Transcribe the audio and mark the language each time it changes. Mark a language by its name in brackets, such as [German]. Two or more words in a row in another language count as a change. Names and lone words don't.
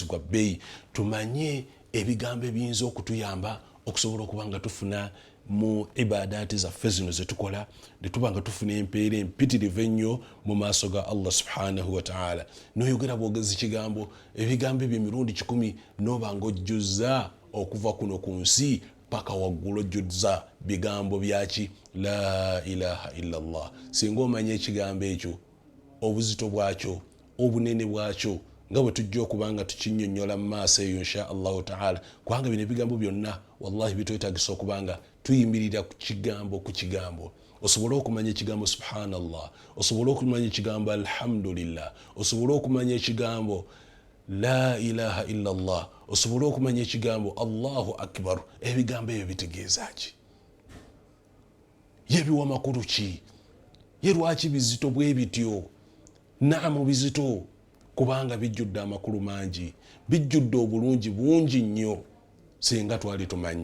[Ganda] gwa bbeeyi tumanye ebigambo ebiyinza okutuyamba okusobola okubanga tufuna mu ibadaati zaffe zino zetukola ne tubanga tufuna empeera empitirivu ennyo mu maaso ga Allah [Arabic] سبحانه وتعالى [Ganda] noyogera bwogezi kigambo ebigambo ebyo emirundi 10 nobanga ojjuza okuva kuno ku nsi paka waggulu ojjuza bigambo byaki [Arabic] لا إله إلا الله [Ganda] singa omanye ekigambo ekyo obuzito bwakyo obunene bwakyo nga bwe tujja okubanga tukinnyonnyola mu maaso eyo [Arabic] إن شاء الله تعالى [Ganda] kubanga bino ebigambo byonna wallahi bitwetagisa okubanga tuyimirira ku kigambo osobola okumanya ekigambo subhanallah, osobola okumanya ekigambo alhamdulillah, osobola okumanya ekigambo [Arabic] لا إله إلا الله, [Ganda] osobola okumanya ekigambo [Arabic] الله أكبر. [Ganda] Ebigambo ebyo bitegeeza ki? Ye biwa makulu ki? Ye lwaki bizito bwe bityo? Naamu bizito kubanga bijjudde amakulu mangi, bijjudde obulungi bungi nnyo singa twali tumanyi.